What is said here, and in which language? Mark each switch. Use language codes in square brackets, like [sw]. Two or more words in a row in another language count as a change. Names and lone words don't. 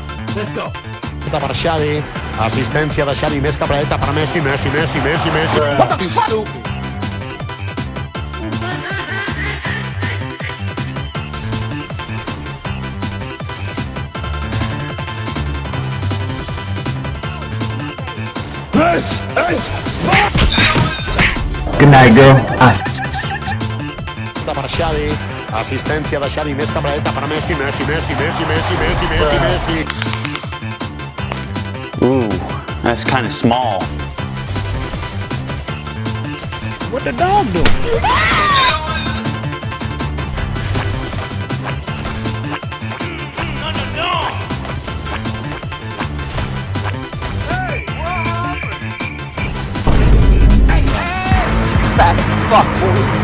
[en] Let's go. [ca] Per Xavi, assistència de Xavi, més cap a dreta per Messi. [en] You stupid. This is Good night, girl. [ca] Per Xavi, assistència de Xavi, més cap a dreta per Messi. [en] Ooh, that's kind of small. What the dog doing? Fast as fuck, boy.